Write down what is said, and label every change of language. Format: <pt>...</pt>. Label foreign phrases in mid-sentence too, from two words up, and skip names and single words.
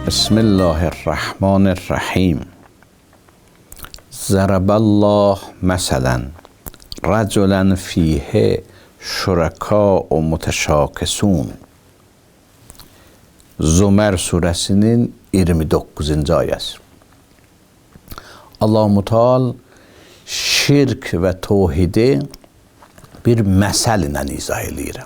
<ar>بسم الله الرحمن الرحیم. ضرب الله مثلا رجلا فیه شُرَكَاءُ مُتَشَاكِسُونَ.</ar> <az>Zümer suresinin 29. ayəsi. Allah-u Teala şirk və tevhidi bir məsəl ilə izah edir.</az>